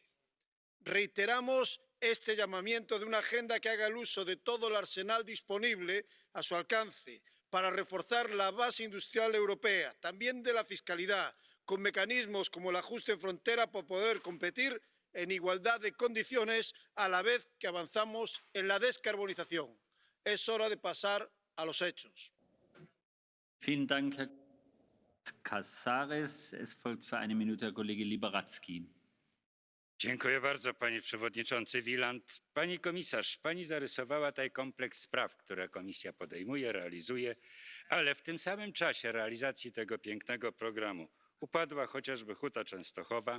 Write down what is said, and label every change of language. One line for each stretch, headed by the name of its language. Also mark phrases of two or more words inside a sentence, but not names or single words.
Spanish: Reiteramos este llamamiento de una agenda que haga el uso de todo el arsenal disponible a su alcance para reforzar la base industrial europea, también de la fiscalidad, con mecanismos como el ajuste en frontera para poder competir en igualdad de condiciones a la vez que avanzamos en la descarbonización. Es hora de pasar a los hechos.
German: Vielen Dank, Herr Casares. Es folgt für eine Minute Herr Kollege Liberadzki.
Polish: Dziękuję bardzo, panie przewodniczący Wieland. Pani komisarz, pani zarysowała tutaj kompleks spraw, które komisja podejmuje, realizuje, ale w tym samym czasie realizacji tego pięknego programu upadła chociażby Huta Częstochowa.